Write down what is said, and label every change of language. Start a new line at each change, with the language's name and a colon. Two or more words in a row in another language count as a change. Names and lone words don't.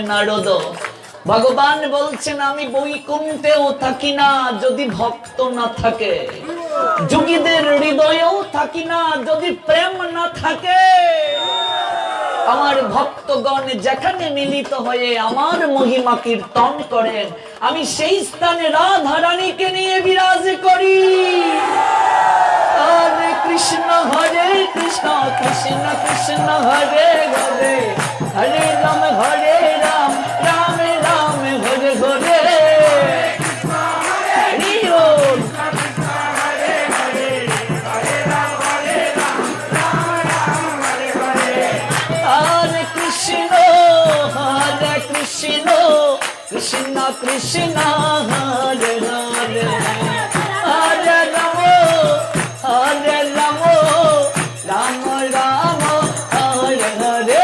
Bangla: নারদ ভগবান বলছেন আমি বৈকুণ্ঠেও থাকি না যদি ভক্ত না থাকে যোগীদের হৃদয়েও থাকি না যদি প্রেম না থাকে আমার ভক্তগণ যেখানে মিলিত হয়ে আমার মহিমা কীর্তন করেন আমি সেই স্থানে রাধা রানীকে নিয়ে বিরাজ করি
Sanskrit: হরে কৃষ্ণ কৃষ্ণ কৃষ্ণ হরে হরে হরে রাম রাম রাম হরে হরে কৃষ্ণ কৃষ্ণ হরে হরে হরে রাম রাম রাম হরে হরে